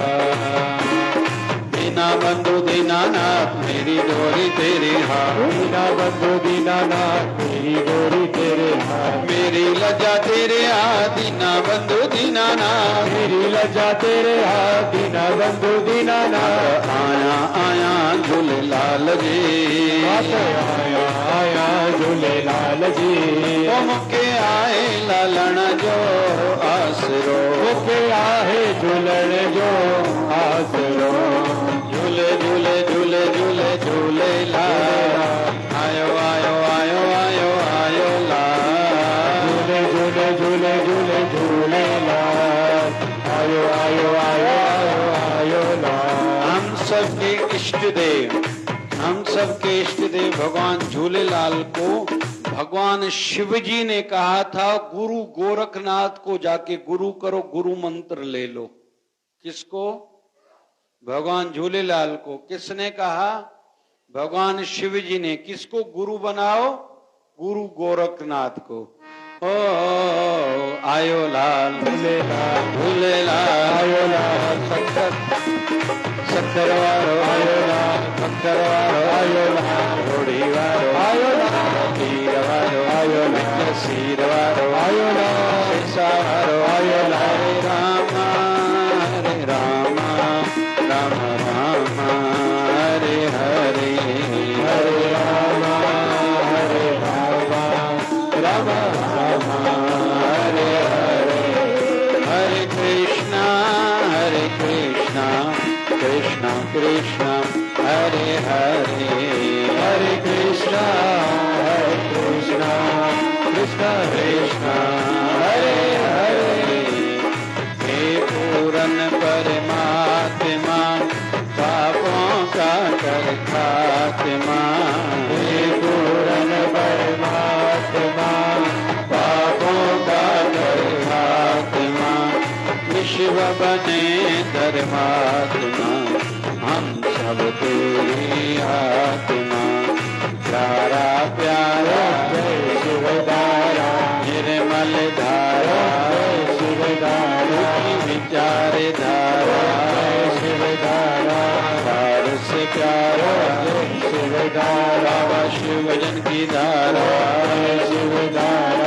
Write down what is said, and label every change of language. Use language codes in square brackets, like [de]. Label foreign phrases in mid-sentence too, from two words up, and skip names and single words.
[hi] दीना बंधु दीनानाथ मेरी डोरी तेरे हाथ, दीना बंधु दीनानाथ मेरी डोरी तेरे हाथ, मेरी लज्जा तेरे हाथ, दीना बंधु दीनानाथ मेरी लज्जा तेरे हाथ, दीना बंधु दीनानाथ। आया आया झूलेलाल जी, आया आया झूलेलाल जी, [sd] मुके आए लालण जो आसरो, मुके आए झूलण जो आसरो, झूले झूले झूले झूले झूलेलाल, आयो आयो आयो आयो आयो लाल, झूले झूले झूले झूले झूलेलाल, आयो आयो आयो आयो आयो लाल। [hi] हम सबके इष्ट देव, हम सबके इष्ट देव भगवान झूलेलाल को भगवान शिव जी ने कहा था गुरु गोरखनाथ को जाके गुरु करो, गुरु मंत्र ले लो। किसको? भगवान झूलेलाल को। किसने कहा? भगवान शिव जी ने। किसको गुरु बनाओ? गुरु गोरखनाथ को। [sd] ओ आयो लाल झूलेलाल झूलेलाल, आयो लाल सत्तर वारो आयो लाल, पत्थर वारो आयो लाल, घोड़ी वारो आयो लाल, तीर वारो आयो लाल, सीर वारो आयो लाल। [sa] सारो हरे राम राम राम हरे हरे हरे राम राम राम हरे हरे हरे कृष्णा कृष्णा कृष्णा हरे हरे हरे कृष्णा कृष्णा कृष्णा हरे हरे [hi] हे पूर्ण परमात्मा पापों का कर खात्मा हे पूर्ण परमात्मा पापों का कर खात्मा विश्व बने धर्मात्मा हम सब तेरी आत्मा प्यारा प्यारा शिवदारा निर्मल धारा शिवदारा विचार धारा शिवदारा सार से प्यारा शिवदारा बाबा शिवजन की धारा शिवदारा